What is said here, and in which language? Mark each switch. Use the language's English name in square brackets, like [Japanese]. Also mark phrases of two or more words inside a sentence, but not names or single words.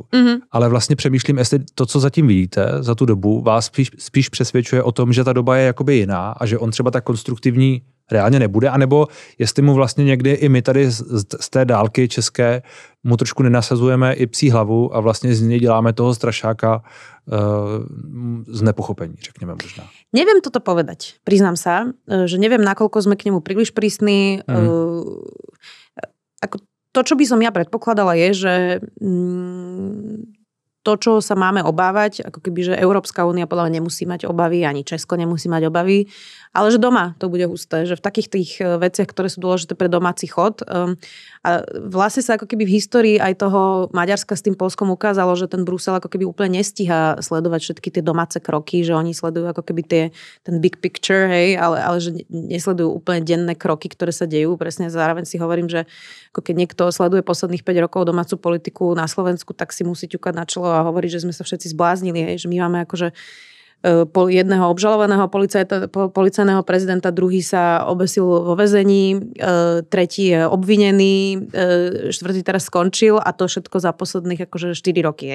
[Czech] Ale vlastně přemýšlím, jestli to, co zatím vidíte za tu dobu, vás spíš přesvědčuje o tom, že ta doba je jakoby jiná a že on třeba tak konstruktivní reálně nebude, anebo jestli mu vlastně někdy i my tady z té dálky české mu trošku nenasazujeme i psí hlavu a vlastně z něj děláme toho strašáka z nepochopení, řekněme možná. [Slovak] Neviem toto povedať, priznám sa, že neviem, nakoľko sme k nemu príliš prísni. Ako to, čo by som ja predpokladala, je, že to, čo sa máme obávať, ako keby, že Európska únia podľa mňa nemusí mať obavy, ani Česko nemusí mať obavy, ale že doma to bude husté, že v takých tých veciach, ktoré sú dôležité pre domáci chod. A vlastne sa ako keby v histórii aj toho Maďarska s tým Polskom ukázalo, že ten Brusel ako keby úplne nestíha sledovať všetky tie domáce kroky, že oni sledujú ako keby ten [English] big picture, [Slovak] hej, ale že nesledujú úplne denné kroky, ktoré sa dejú. Presne zároveň si hovorím, že ako keď niekto sleduje posledných 5 rokov domácu politiku na Slovensku, tak si musí ťukať na čelo a hovoriť, že sme sa všetci zbláznili, hej, že my máme akože jedného obžalovaného policajného prezidenta, druhý sa obesil vo väzení, tretí je obvinený, štvrtý teraz skončil a to všetko za posledných akože 4 roky.